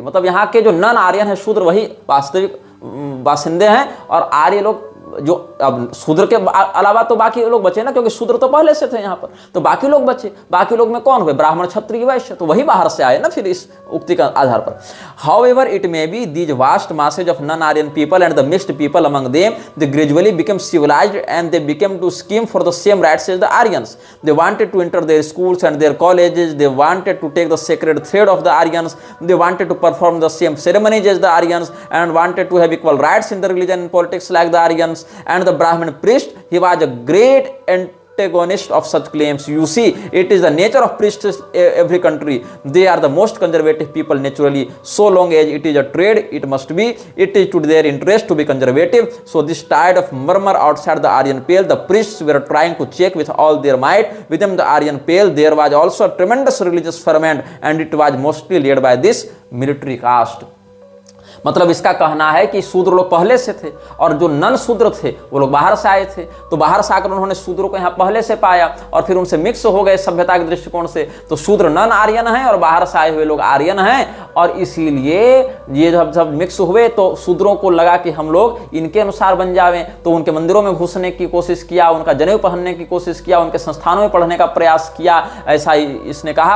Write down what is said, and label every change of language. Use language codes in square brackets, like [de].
[hi] मतलब यहाँ के जो नन आर्यन है, शूद्र, वही वास्तविक बासिंदे हैं और आर्य लोग जो अब शूद्र के अलावा तो बाकी लोग बचे ना, क्योंकि शूद्र तो पहले से थे यहाँ पर, तो बाकी लोग बचे। बाकी लोग में कौन हुए? ब्राह्मण, क्षत्रिय, वैश्य, तो वही बाहर से आए ना फिर इस उक्ति का आधार पर। [en] However it may be these vast masses of non-Aryan people and the mixed people among them, they gradually became civilized and they became to scheme for the same rights as the Aryans. They wanted to enter their schools and their colleges, they wanted to take the sacred thread of the Aryans, they wanted to perform the same ceremonies as the Aryans and wanted to have equal rights in the religion and politics like the Aryans. And the Brahmin priest, he was a great antagonist of such claims. You see, it is the nature of priests in every country. They are the most conservative people naturally. So long as it is a trade, it must be. It is to their interest to be conservative. So this tide of murmur outside the Aryan Pale, the priests were trying to check with all their might. Within the Aryan Pale, there was also a tremendous religious ferment, and it was mostly led by this military caste. [hi] मतलब इसका कहना है कि शूद्र लोग पहले से थे और जो नन शूद्र थे वो लोग बाहर से आए थे, तो बाहर से आकर उन्होंने शूद्रों को यहाँ पहले से पाया और फिर उनसे मिक्स हो गए सभ्यता के दृष्टिकोण से। तो शूद्र नन आर्यन हैं और बाहर से आए हुए लोग आर्यन हैं, और इसीलिए ये जब मिक्स हुए तो शूद्रों को लगा कि हम लोग इनके अनुसार बन जावें, तो उनके मंदिरों में घुसने की कोशिश किया, उनका जनेऊ पहनने की कोशिश किया, उनके संस्थानों में पढ़ने का प्रयास किया, ऐसा इसने कहा।